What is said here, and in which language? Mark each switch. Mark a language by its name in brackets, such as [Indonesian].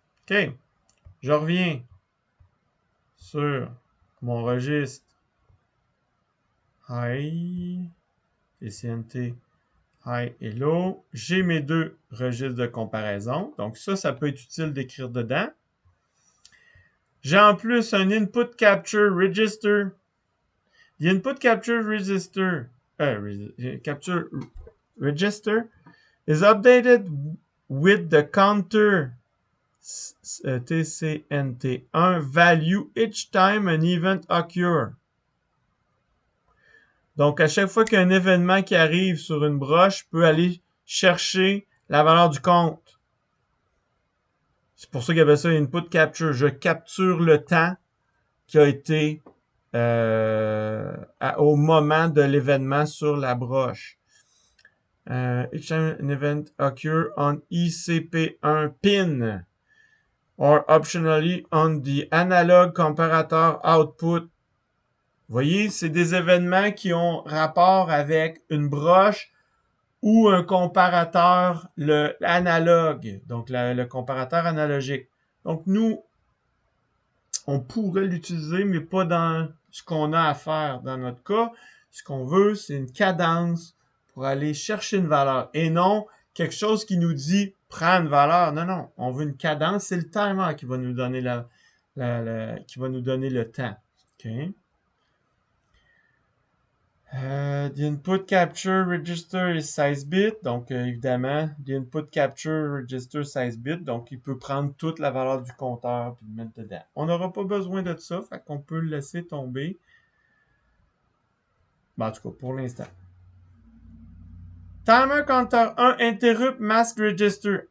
[French] OK. Je reviens sur mon registre high, TCNT, high et low. J'ai mes deux registres de comparaison. Donc ça peut être utile d'écrire dedans. J'ai en plus un input capture register. [English] The input capture register, capture register is updated with the counter TCNT1 value each time an event occurs. [French] Donc, à chaque fois qu'il y a un événement qui arrive sur une broche, je peux aller chercher la valeur du compte. C'est pour ça qu'il y avait ça input capture. Je capture le temps qui a été au moment de l'événement sur la broche. [English] Each time an event occurs on ECP1 pin or optionally on the analog comparator output. [French] Vous voyez, c'est des événements qui ont rapport avec une broche ou un comparateur analogue, donc le comparateur analogique. Donc nous, on pourrait l'utiliser, mais pas dans ce qu'on a à faire dans notre cas. Ce qu'on veut, c'est une cadence pour aller chercher une valeur et non quelque chose qui nous dit prends une valeur. Non, non, on veut une cadence. C'est le timer qui va nous donner qui va nous donner le temps. OK? [English] The input capture register is 16 bits. [French] Donc, évidemment, [English] the input capture register 16 bits. [French] Donc, il peut prendre toute la valeur du compteur et le mettre dedans. On n'aura pas besoin de ça, fait qu'on peut le laisser tomber. Ben, en tout cas, pour l'instant. [English] Timer counter 1 interrupt mask register.